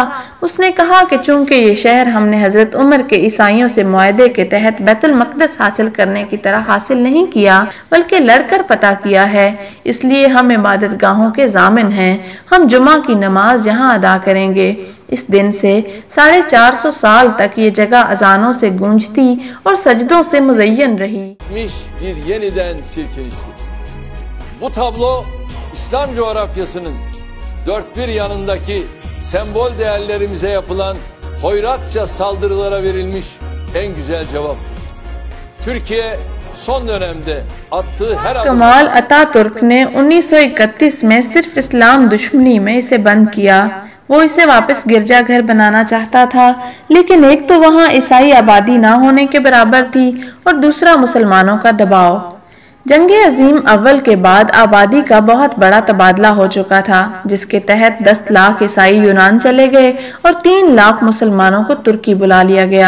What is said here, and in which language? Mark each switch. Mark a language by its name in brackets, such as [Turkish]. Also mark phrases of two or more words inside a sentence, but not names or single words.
[Urdu] اس نے کہا کہ چونکہ یہ شہر ہم نے حضرت عمر کے عیسائیوں سے معاہدے کے تحت بیت المقدس حاصل کرنے کی طرح حاصل نہیں کیا بلکہ لڑ کر فتح کیا ہے، اس لیے ہم عبادت گاہوں کے ضامن ہیں. ہم جمعہ کی نماز یہاں ادا کریں گے۔ اس دن سے 450 سال تک یہ جگہ اذانوں سے گونجتی اور سجدوں سے مزین رہی. [Turkish] Bu tablo İslam coğrafyasının dört bir yanındaki sembol değerlerimize yapılan hoyratça saldırılara verilmiş en güzel cevaptır. Türkiye son dönemde attığı her adım... [Urdu] کمال اتاترک نے 1931 میں صرف اسلام دشمنی میں اسے بند کیا. وہ اسے واپس گرجا گھر بنانا چاہتا تھا، لیکن ایک تو وہاں عیسائی آبادی نہ ہونے کے برابر تھی اور دوسرا مسلمانوں کا دباؤ. جنگ عظیم اول کے بعد آبادی کا بہت بڑا تبادلہ ہو چکا تھا، جس کے تحت 10 لاکھ عیسائی یونان چلے گئے اور 3 لاکھ مسلمانوں کو ترکی بلا لیا گیا.